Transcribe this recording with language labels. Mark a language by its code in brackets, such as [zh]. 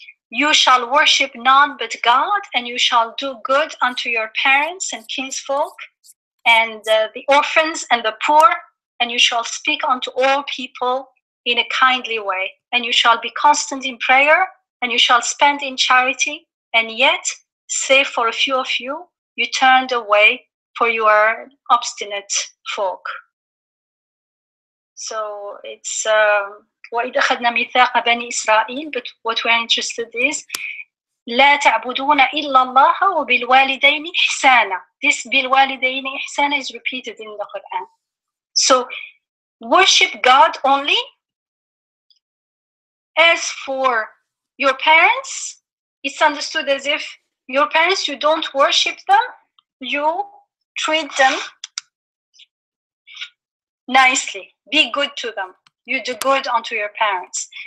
[en] You shall worship none but God, and you shall do good unto your parents and kinsfolk, and the orphans and the poor, and you shall speak unto all people in a kindly way, and you shall be constant in prayer, and you shall spend in charity, and yet, save for a few of you, you turned away, for you are obstinate folk. So it's وَإِذْ أَخَذْنَا مِيثَاقَ بَنِي إِسْرَائِيلَ, but what we're interested is [ar] لا تعبدون إلا الله وبالوالدين إحسانا. [en] This بالوالدين إحسانا is repeated in the Quran. So worship God only. As for your parents, it's understood as if your parents, you don't worship them, you treat them nicely, be good to them, you do good unto your parents.